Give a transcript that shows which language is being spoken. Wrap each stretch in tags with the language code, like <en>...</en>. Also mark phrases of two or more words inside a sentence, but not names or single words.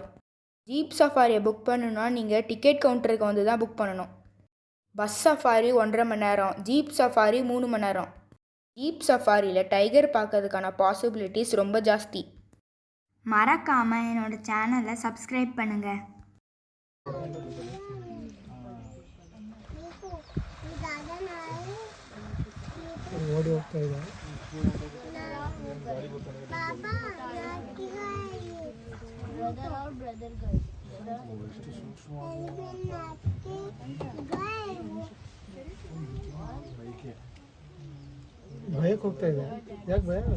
<ta>ஜீப் சஃபாரியை புக் பண்ணணுன்னா நீங்கள் டிக்கெட் கவுண்டருக்கு வந்து தான் புக் பண்ணணும். பஸ் சஃபாரி 1.5 மணி நேரம், ஜீப் சஃபாரி 3 மணி நேரம். ஜீப் சஃபாரியில் டைகர் பார்க்கறதுக்கான பாசிபிலிட்டிஸ் ரொம்ப ஜாஸ்தி. மறக்காமல் என்னோடய சேனலை சப்ஸ்கிரைப் பண்ணுங்கள்.</ta> <kn>ಓಡಿ ಹೋಗ್ತಾ ಇದೆ. ಭಯಕ್ಕೆ ಹೋಗ್ತಾ ಇದೆ. ಯಾಕೆ ಭಯ?</kn>